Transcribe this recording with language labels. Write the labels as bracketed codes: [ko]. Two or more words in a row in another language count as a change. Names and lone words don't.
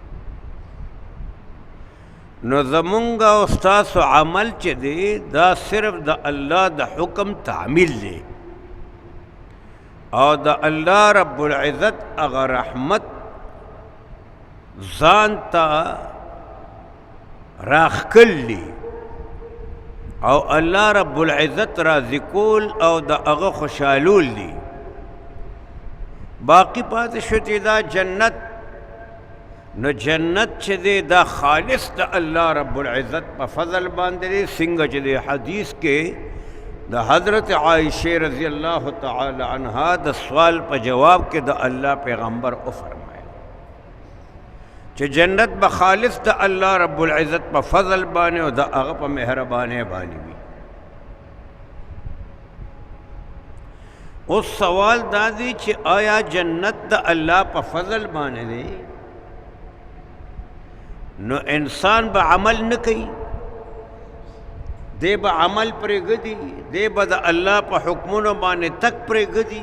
[ps] نو زمونږ او ستاسو عمل چې دی دا صرف د الله د حکم تعمیل دی او د الله رب العزت هغه رحمت ځان ته راښکل دی او الله رب العزت راضي کول او د هغه خوشحالول دی. باقی پاتې شو چې دا جنت، نو جنت چې دی دا خالص د الله رب العزت په فضل باندې دی، څنګه چې دی حدیث کې د حضرت عائشہ [ar] رضی اللہ تعالی عنہا [ps] د سوال په جواب کې د الله پیغمبر فرمایل چې جنت به خالص د الله رب العزت په فضل باندې او د هغه په مهربانۍ باندې وي. اوس سوال دا دی چې آیا جنت د الله په فضل باندې دی نو انسان به عمل نه کوي، دی به عمل پرېږدي، دی به د الله په حکمونو باندې تک پرېږدي؟